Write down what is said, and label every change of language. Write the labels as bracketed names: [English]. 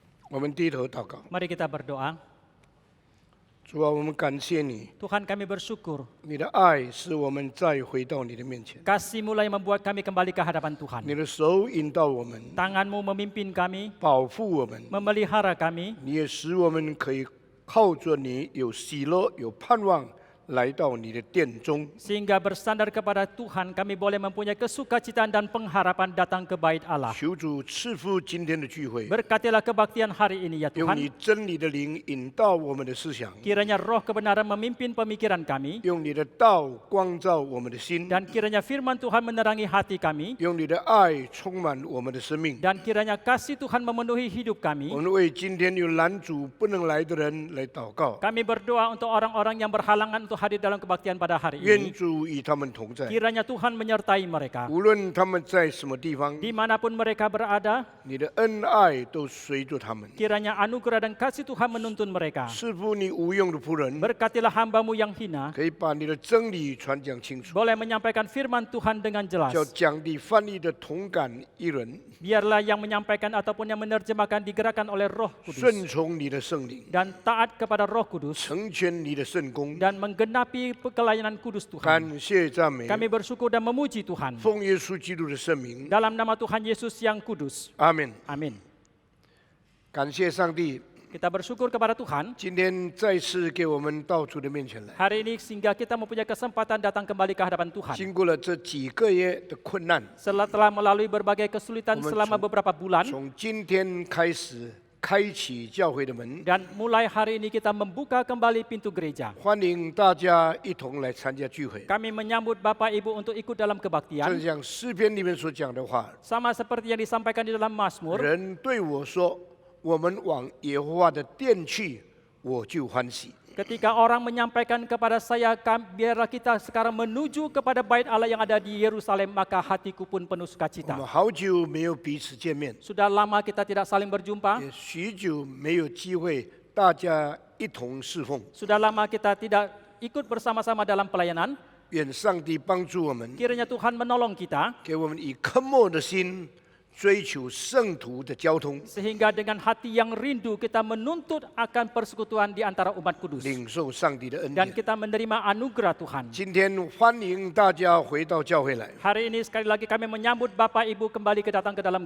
[Chinese] 我们低头祷告， [Indonesian] Mari kita berdoa. [Chinese] 主啊，我们感谢你， [Indonesian] Tuhan kami bersyukur. [Chinese] 你的爱使我们再回到你的面前， [Indonesian] Kasih-Mu lah yang membuat kami kembali ke hadapan Tuhan. [Chinese] 你的手引导我们， [Indonesian] Tangan-Mu memimpin kami, [Chinese] 保护我们， [Indonesian] memelihara kami, [Chinese] 你也使我们可以靠着你有喜乐、有盼望，来到你的殿中。 [Indonesian] sehingga bersandar kepada Tuhan kami boleh mempunyai kesukacitaan dan pengharapan datang ke bait Allah. [Chinese] 求主赐福今天的聚会， [Indonesian] Berkatilah kebaktian hari ini ya [Chinese] 用 [Indonesian] Tuhan. [Chinese] 你真理的灵引导我们的思想， [Indonesian] Kiranya roh kebenaran memimpin pemikiran kami, [Chinese] 用你的道光照我们的心， [Indonesian] dan kiranya firman Tuhan menerangi hati kami, [Chinese] 用你的爱充满我们的生命。 [Indonesian] dan kiranya kasih Tuhan memenuhi hidup [Chinese] 我 [Indonesian] kami. [Chinese] 们为今天有拦阻不能来的人来祷告， [Indonesian] Kami berdoa untuk orang-orang yang berhalangan untuk hadir dalam kebaktian pada hari [Chinese] 愿 [Indonesian] ini. [Chinese] 主与他们同在， [Indonesian] Kiranya Tuhan menyertai mereka. [Chinese] 无论他们在什么地方， [Indonesian] Dimanapun mereka berada, [Chinese] 你的恩爱都随着他们。 [Indonesian] kiranya anugerah dan kasih Tuhan menuntun mereka. [Chinese] 赐福你无用的仆人， [Indonesian] Berkatilah hamba-Mu yang hina, [Chinese] 可以把你的真理传讲清楚， [Indonesian] boleh menyampaikan firman Tuhan dengan jelas. [Chinese] 叫讲的翻译的同感一人， [Indonesian] Biarlah yang menyampaikan ataupun yang menerjemahkan digerakkan oleh Roh [Chinese] 顺 [Indonesian] Kudus [Chinese] 从你的圣灵， [Indonesian] dan taat kepada Roh Kudus [Chinese] 成全你的圣功。 [Indonesian] dan menggenapi pelayanan kudus Tuhan. [Chinese] 感谢赞美， [Indonesian] Kami bersyukur dan memuji Tuhan [Chinese] 奉耶稣基督的圣名， [Indonesian] dalam nama Tuhan Yesus yang kudus. [Chinese] 阿门。 [Indonesian] Amin. [Chinese] 感谢上帝， [Indonesian] Kita bersyukur kepada Tuhan [Chinese] 今天再次给我们到主的面前来。 [Indonesian] hari ini sehingga kita mempunyai kesempatan datang kembali ke hadapan Tuhan. [Chinese] 经过了这几个月的困难， [Indonesian] Setelah melalui berbagai kesulitan selama beberapa bulan [Chinese] 从今天开始开启教会的门， [Indonesian] dan mulai hari ini kita membuka kembali pintu gereja. [Chinese] 欢迎大家一同来参加聚会。 [Indonesian] Kami menyambut Bapak Ibu untuk ikut dalam [Chinese] 正 [Indonesian] kebaktian [Chinese] 像诗篇里面所讲的话， [Indonesian] sama seperti yang disampaikan di dalam Mazmur. [Chinese] 人对我说：“我们往耶和华的殿去，我就欢喜。” [Indonesian] Ketika orang menyampaikan kepada saya, biarlah kita sekarang menuju kepada bait Allah yang ada di Yerusalem, maka hatiku pun penuh [Chinese] 我 [Indonesian] sukacita. [Chinese] 们好久没有彼此见面， [Indonesian] Sudah lama kita tidak saling berjumpa, [Chinese] 也许久没有机会大家一同侍奉。 [Indonesian] sudah lama kita tidak ikut bersama-sama dalam pelayanan. [Chinese] 愿上帝帮助我们， [Indonesian] Kiranya Tuhan menolong kita, [Chinese] 给我们以渴慕的心追求圣徒的交通， [Indonesian] sehingga dengan hati yang rindu kita menuntut akan persekutuan di antara umat kudus. [Chinese] 领受上帝的恩 [Indonesian] Dan [Chinese] 典。 [Indonesian] kita menerima anugerah Tuhan. [Chinese] 今天欢迎大家回到教会来， [Indonesian] Hari ini sekali lagi kami menyambut Bapak Ibu kembali datang ke dalam